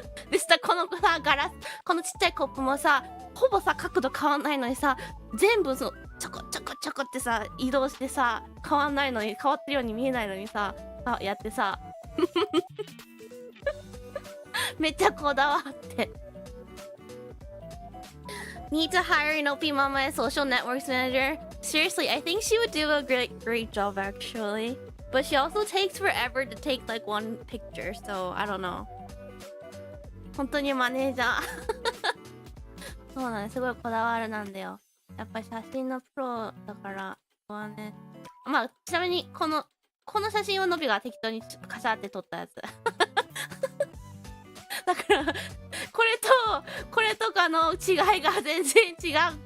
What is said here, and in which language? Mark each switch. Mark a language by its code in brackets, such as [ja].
[ja] でした、このさこのちっちゃいコップもさ、ほぼさ角度変わんないのにさ、全部ちょこちょこちょこってさ移動してさ、変わんないのに、変わってるように見えないのにさ、やってさめっちゃこだわって [en] Need to hire Nopi Mama as social networks manager. Seriously, I think she would do a great job actually. But she also takes forever to take like one picture, so I don't know. [ja] 本当にマネージャーそうなんです、すごいこだわるなんだよ。やっぱり写真のプロだから、ここはね。まあちなみにこの写真をのびが適当にカシャって撮ったやつだからこれとかの違いが全然違う。